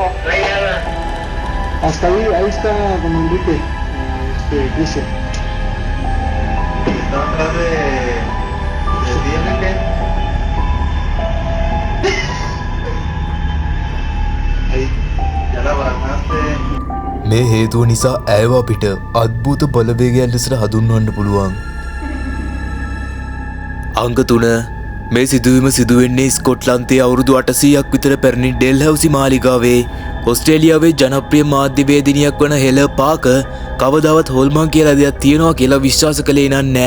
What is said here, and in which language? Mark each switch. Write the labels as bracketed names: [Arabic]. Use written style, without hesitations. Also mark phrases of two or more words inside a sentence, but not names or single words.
[Spanish] Hasta ahí está don Enrique, dice. Está atrás de Enrique. Ahí, ya la bajaste. [Sinhala] මේ හේතුව නිසා ඇයව අපිට අద్භූත බලවේගයන් ලෙසට හඳුන්වන්න පුළුවන්. අංක 3 මේ සිදුවීම සිදුවෙන්නේ ස්කොට්ලන්තයේ අවුරුදු 800ක් විතර පැරණි ඩෙල්හවුසි මාලිගාවේ. ඕස්ට්‍රේලියාවේ ජනප්‍රිය මාධ්‍යවේදිනියක් වන හෙල පාක කවදාවත් හොල්මන් කියලා දෙයක් තියනවා කියලා විශ්වාස කළේ නෑ.